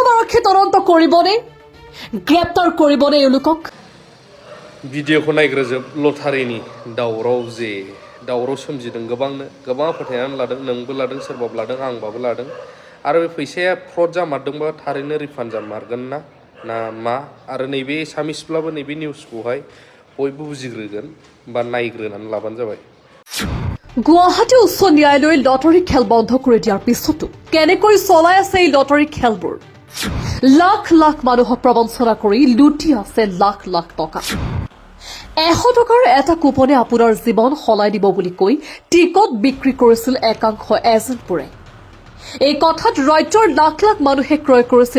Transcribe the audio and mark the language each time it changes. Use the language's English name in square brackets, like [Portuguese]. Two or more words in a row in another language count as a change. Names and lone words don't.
[Assamese] আৰক্ষী তদন্ত কৰিবনে গ্ৰেপ্তাৰ কৰিবনে এওঁলোকক [Bodo] भिडिअखौ नायग्रोजोब लटारिनि दावराव सोमजिदों गोबां फोथायनानै लादों नोंबो लादों सोरबाबो लादों आंबाबो लादों आरो बे फैसाया फ्रड जामारदोंबा थारैनो रिफान्ड जामारगोन ना मा आरो नैबे एसामिसब्लाबो नैबे निउसखौहाय बयबो बुजिग्रोगोन बा नायग्रोनानै लाबानो जाबाय [Assamese] গুৱাহাটী উচ্চ ন্যায়ালয়ে লটাৰী খেল বন্ধ কৰি দিয়াৰ পিছতো কেনেকৈ চলাই আছে এই লটাৰী খেলবোৰ লাখ লাখ মানুহক প্ৰবঞ্চনা কৰি লুটি আছে লাখ লাখ টকা 100 টকাৰ এটা কুপনে আপোনাৰ জীৱন সলাই দিব বুলি কৈ টিকট বিক্ৰী কৰিছিল একাংশ এজেণ্টবোৰে এই কথাত ৰাজ্যৰ লাখ লাখ মানুহে ক্ৰয় কৰিছিল